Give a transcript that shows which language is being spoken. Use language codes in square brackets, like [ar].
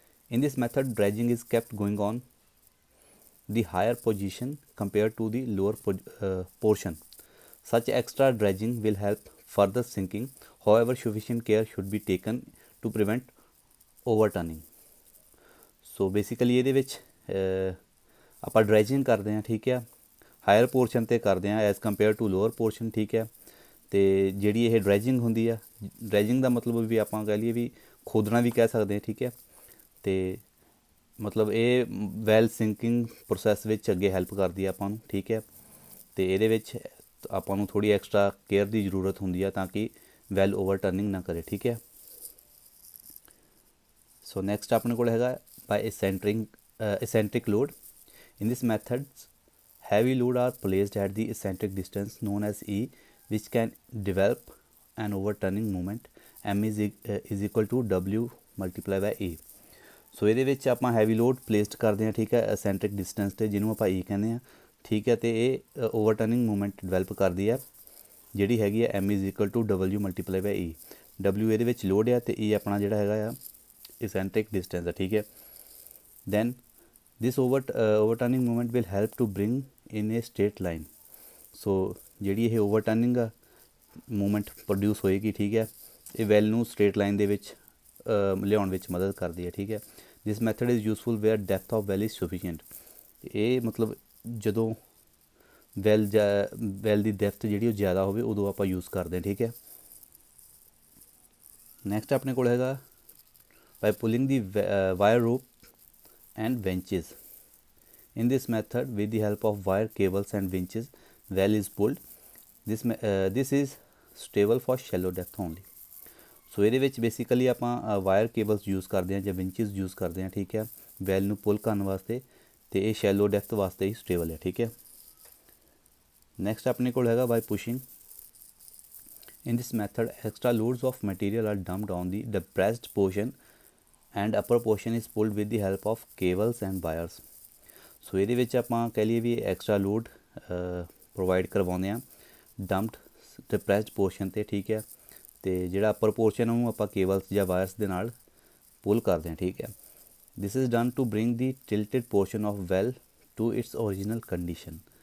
[en] In this method dredging is kept going on the higher position compared to the lower portion. Such extra dredging will help further sinking. However, sufficient care should be taken to prevent overturning. [pa] So basically ਇਹਦੇ ਵਿੱਚ ਆਪਾਂ ਡਰੈਜਿੰਗ ਕਰਦੇ ਹਾਂ, ਠੀਕ ਹੈ, hire portion 'ਤੇ ਕਰਦੇ ਹਾਂ as compare to lower portion, ਠੀਕ ਹੈ। ਅਤੇ ਜਿਹੜੀ ਇਹ ਡਰੈਜਿੰਗ ਹੁੰਦੀ ਆ, ਡਰੈਜਿੰਗ ਦਾ ਮਤਲਬ ਵੀ ਆਪਾਂ ਕਹਿ ਲਈਏ ਵੀ ਖੋਦਣਾ ਵੀ ਕਹਿ ਸਕਦੇ ਹਾਂ, ਠੀਕ ਹੈ। ਅਤੇ ਮਤਲਬ ਇਹ ਵੈਲ ਸਿੰਕਿੰਗ ਪ੍ਰੋਸੈਸ ਵਿੱਚ ਅੱਗੇ ਹੈਲਪ ਕਰਦੀ ਆ ਆਪਾਂ ਨੂੰ, ਠੀਕ ਹੈ। ਅਤੇ ਇਹਦੇ ਵਿੱਚ ਆਪਾਂ ਨੂੰ ਥੋੜ੍ਹੀ ਐਕਸਟਰਾ ਕੇਅਰ ਦੀ ਜ਼ਰੂਰਤ ਹੁੰਦੀ ਆ ਤਾਂ ਕਿ ਵੈਲ ਓਵਰਟਰਨਿੰਗ ਨਾ ਕਰੇ, ਠੀਕ ਹੈ। ਸੋ ਨੈਕਸਟ ਆਪਣੇ ਕੋਲ ਹੈਗਾ [en] by eccentric load. In this method, heavy load are placed at the eccentric distance known as E, which can develop an overturning moment. M is equal to W multiplied by E. [pa] ਸੋ ਇਹਦੇ ਵਿੱਚ ਆਪਾਂ heavy load placed ਕਰਦੇ ਹਾਂ, ਠੀਕ ਹੈ, ਐਸੈਂਟਰਿਕ distance 'ਤੇ, ਜਿਹਨੂੰ ਆਪਾਂ E ਕਹਿੰਦੇ ਹਾਂ, ਠੀਕ ਹੈ। ਅਤੇ ਇਹ ਓਵਰਟਰਨਿੰਗ ਮੂਵਮੈਂਟ ਡਿਵੈਲਪ ਕਰਦੀ ਹੈ ਜਿਹੜੀ ਹੈਗੀ ਹੈ [en] M is equal to W multiplied by E. [pa] W ਇਹਦੇ ਵਿੱਚ ਲੋਡ ਆ ਅਤੇ E ਆਪਣਾ ਜਿਹੜਾ ਹੈਗਾ ਆ eccentric distance ਹੈ, ਠੀਕ ਹੈ। [en] then this overturning movement will help to bring in a straight line. [pa] ਸੋ ਜਿਹੜੀ ਇਹ ਓਵਰਟਰਨਿੰਗ ਮੂਵਮੈਂਟ ਪ੍ਰੋਡਿਊਸ ਹੋਏਗੀ, ਠੀਕ ਹੈ, ਇਹ ਵੈਲ ਨੂੰ ਸਟ੍ਰੇਟ ਲਾਈਨ ਦੇ ਵਿੱਚ ਲਿਆਉਣ ਵਿੱਚ ਮਦਦ ਕਰਦੀ ਹੈ, ਠੀਕ ਹੈ। [en] This method is useful where depth of well is sufficient. [pa] ਇਹ ਮਤਲਬ ਜਦੋਂ ਵੈਲ ਦੀ ਡੈਪਥ ਜਿਹੜੀ ਉਹ ਜ਼ਿਆਦਾ ਹੋਵੇ ਉਦੋਂ ਆਪਾਂ ਯੂਜ਼ ਕਰਦੇ ਹਾਂ, ਠੀਕ ਹੈ। ਨੈਕਸਟ ਆਪਣੇ ਕੋਲ ਹੈਗਾ [en] by pulling the wire rope and winches. In this method, with the help of wire cables and winches, well is pulled. This is stable for shallow depth only. [pa] ਸੋ ਇਹਦੇ ਵਿੱਚ ਬੇਸਿਕਲੀ ਆਪਾਂ ਵਾਇਰ ਕੇਬਲਸ ਯੂਜ਼ ਕਰਦੇ ਹਾਂ ਜਾਂ ਵਿੰਚਿਸ use ਕਰਦੇ ਹਾਂ, ਠੀਕ ਹੈ, ਵੈਲ ਨੂੰ ਪੁੱਲ ਕਰਨ ਵਾਸਤੇ, ਅਤੇ ਇਹ ਸ਼ੈਲੋ ਡੈਪਥ ਵਾਸਤੇ ਹੀ ਸਟੇਬਲ ਹੈ, ਠੀਕ ਹੈ। ਨੈਕਸਟ ਆਪਣੇ ਕੋਲ ਹੈਗਾ ਬਾਈ ਪੁਸ਼ਿੰਗ। [en] In this method, extra loads of material are dumped on the depressed portion and upper portion is pulled with the help of cables and wires. [pa] ਸੋ ਇਹਦੇ ਵਿੱਚ ਆਪਾਂ ਕਹਿ ਲਈਏ ਵੀ ਐਕਸਟਰਾ ਲੋਡ ਪ੍ਰੋਵਾਈਡ ਕਰਵਾਉਂਦੇ ਹਾਂ ਡੰਪਡ ਡਿਪਰੈਸਡ ਪੋਰਸ਼ਨ 'ਤੇ, ਠੀਕ ਹੈ। ਅਤੇ ਜਿਹੜਾ ਅੱਪਰ ਪੋਰਸ਼ਨ ਉਹਨੂੰ ਆਪਾਂ ਕੇਬਲਸ ਜਾਂ ਵਾਇਰਸ ਦੇ ਨਾਲ ਪੁੱਲ ਕਰਦੇ ਹਾਂ, ਠੀਕ ਹੈ। [en] This is done to bring the tilted portion of well to its original condition.